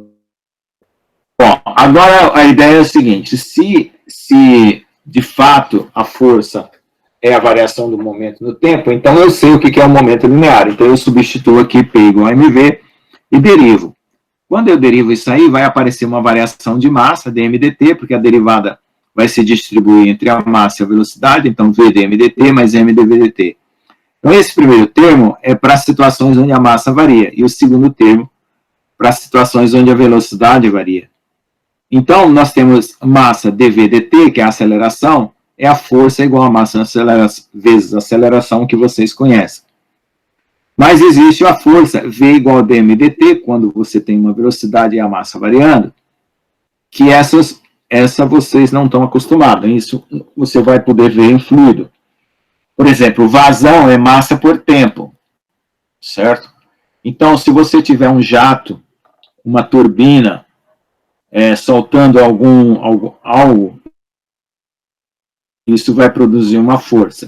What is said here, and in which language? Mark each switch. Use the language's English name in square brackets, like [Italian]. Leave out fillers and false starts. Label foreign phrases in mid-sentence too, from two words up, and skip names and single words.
[Portuguese] Bom, agora a ideia é a seguinte, se de fato a força é a variação do momento no tempo, então eu sei o que é o momento linear, então eu substituo aqui P igual a mv e derivo. Quando eu derivo isso aí, vai aparecer uma variação de massa, dm/dt, porque a derivada vai se distribuir entre a massa e a velocidade, então v dm/dt mais m dv/dt. Então, esse primeiro termo é para situações onde a massa varia, e o segundo termo para situações onde a velocidade varia. Então, nós temos massa dv/dt, que é a aceleração, é a força igual a massa vezes a aceleração que vocês conhecem. Mas existe a força v igual a dm/dt, quando você tem uma velocidade e a massa variando, que essa vocês não estão acostumados. Isso você vai poder ver em fluido. Por exemplo, vazão é massa por tempo, certo? Então, se você tiver um jato, uma turbina, soltando algo, isso vai produzir uma força.